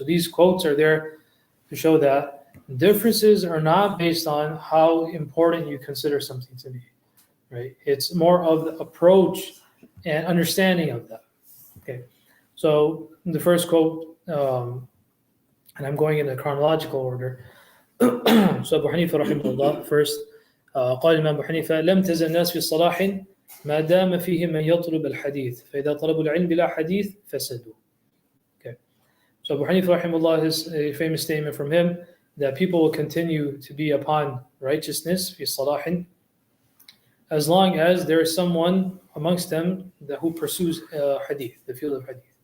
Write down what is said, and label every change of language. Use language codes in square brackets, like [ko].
[en] So these quotes are there to show that differences are not based on how important you consider something to be, right? It's more of the approach and understanding of that. Okay, so the first quote, and I'm going in a chronological order. So Abu Hanifa rahimahullah first, [ar] قال الإمام أبو حنيفة لم تزل الناس في صلاح ما دام فيه من يطلب الحديث فإذا طلبوا العلم بلا حديث فسدوا. [en] Okay, so Abu Hanifa rahimahullah, his a famous statement from him that people will continue to be upon righteousness [ar] في صلاح [en] as long as there is someone amongst them who pursues hadith, the field of hadith.